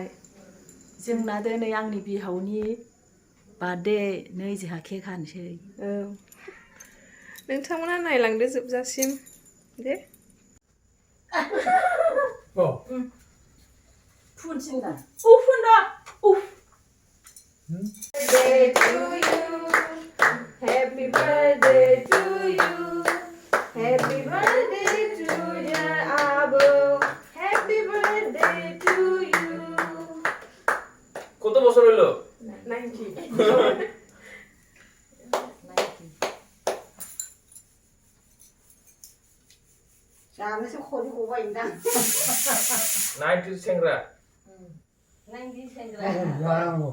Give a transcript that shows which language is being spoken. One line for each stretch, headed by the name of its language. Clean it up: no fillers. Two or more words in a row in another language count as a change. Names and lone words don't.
Bodo: जोंना दिनै आंनि बिहावनि बार्थडे, नै जोंहा केक हानोसै। औ, नोंथांमोना नायलांदो जोबजासिम दे। फुनसिना
English: Birthday to you, happy birthday to you, happy birthday to dear Abu, happy birthday to you.
Bangla: কত বছর হলো? 90.
Bodo: जानो खरि गबाय दां 90 सेंग्रा 90 सेंग्रा जानांगौ